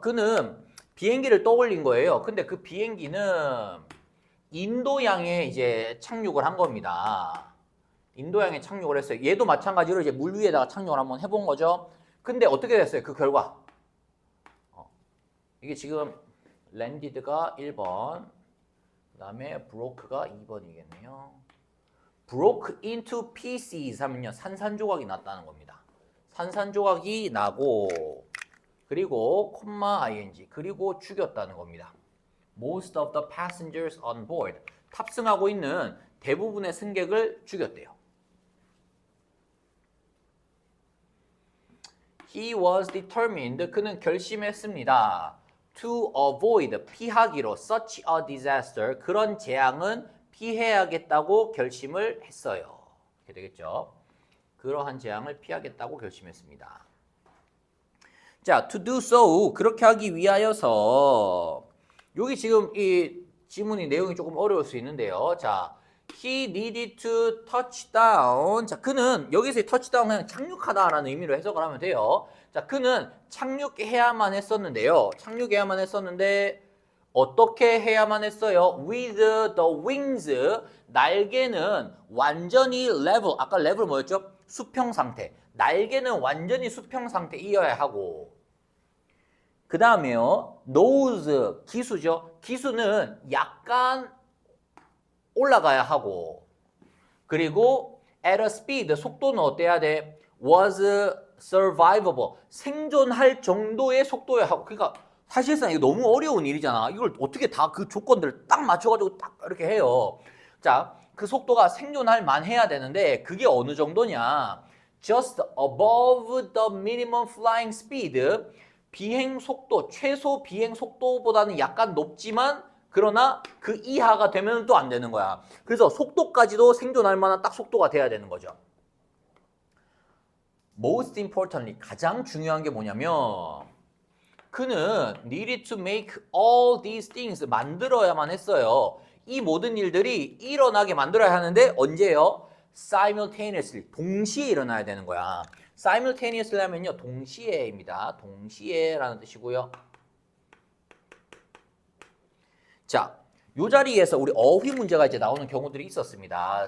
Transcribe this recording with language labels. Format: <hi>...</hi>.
<ko>그는 비행기를 떠올린 거예요. 근데 그 비행기는 인도양에 이제 착륙을 한 겁니다. 인도양에 착륙을 했어요. 얘도 마찬가지로 이제 물 위에다가 착륙을 한번 해본 거죠. 근데 어떻게 됐어요? 그 결과. 이게 지금 landed가 1번, 그 다음에 broke가 2번이겠네요.</ko> <en>broke into pieces 하면요.</en> <ko>산산조각이 났다는 겁니다. 산산조각이 나고 그리고 콤마 ing 그리고 죽였다는 겁니다.</ko> <en>Most of the passengers on board.</en> <ko>탑승하고 있는 대부분의 승객을 죽였대요.</ko> <en>He was determined.</en> <ko>그는 결심했습니다.</ko> <en>To avoid.</en> <ko>피하기로.</ko> <en>Such a disaster.</en> <ko>그런 재앙은 피해야겠다고 결심을 했어요. 이렇게 되겠죠. 그러한 재앙을 피하겠다고 결심했습니다.</ko> <en>자, to do so.</en> <ko>그렇게 하기 위하여서 여기 지금 이 지문이 내용이 조금 어려울 수 있는데요.</ko> <en>자, he needed to touch down.</en> <ko>자, 그는 여기서 touch down 그냥 착륙하다라는 의미로 해석을 하면 돼요. 자, 그는 착륙해야만 했었는데요. 착륙해야만 했었는데 어떻게 해야만 했어요?</ko> <en>With the wings.</en> <ko>날개는 완전히 level. 아까 level 뭐였죠? 수평 상태. 날개는 완전히 수평 상태이어야 하고 그 다음에요. nose, 기수죠. 기수는 약간 올라가야 하고 그리고</ko> <en>at a speed,</en> <ko>속도는 어때야 돼?</ko> <en>was survivable,</en> <ko>생존할 정도의 속도여야 하고 그러니까 사실상 이거 너무 어려운 일이잖아. 이걸 어떻게 다 그 조건들을 딱 맞춰가지고 딱 이렇게 해요. 자, 그 속도가 생존할 만해야 되는데 그게 어느 정도냐?</ko> <en>Just above the minimum flying speed.</en> <ko>비행 속도, 최소 비행 속도보다는 약간 높지만 그러나 그 이하가 되면 또 안 되는 거야. 그래서 속도까지도 생존할 만한 딱 속도가 돼야 되는 거죠.</ko> <en>Most importantly,</en> <ko>가장 중요한 게 뭐냐면 그는</ko> <en>needed to make all these things,</en> <ko>만들어야만 했어요. 이 모든 일들이 일어나게 만들어야 하는데 언제요? simultaneously, 동시에 일어나야 되는 거야. simultaneously 하면요, 동시에입니다. 동시에라는 뜻이고요. 자, 이 자리에서 우리 어휘 문제가 이제 나오는 경우들이 있었습니다.</ko>